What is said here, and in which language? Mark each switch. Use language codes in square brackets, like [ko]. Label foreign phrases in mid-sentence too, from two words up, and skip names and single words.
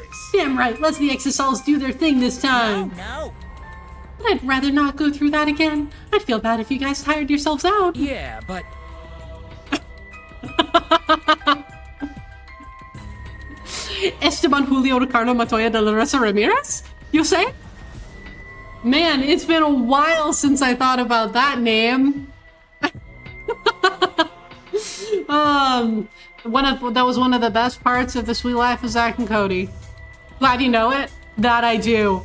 [en] Damn right, let's the Exosols do their thing this time. No. But I'd rather not go through that again. I'd feel bad if you guys tired yourselves out. Yeah, but Esteban Julio Ricardo Matoya de la Rosa Ramirez? You say? Man, it's been a while since I thought about that name. That was one of the best parts of The Sweet Life of Zack and Cody. Glad you know it? That I do.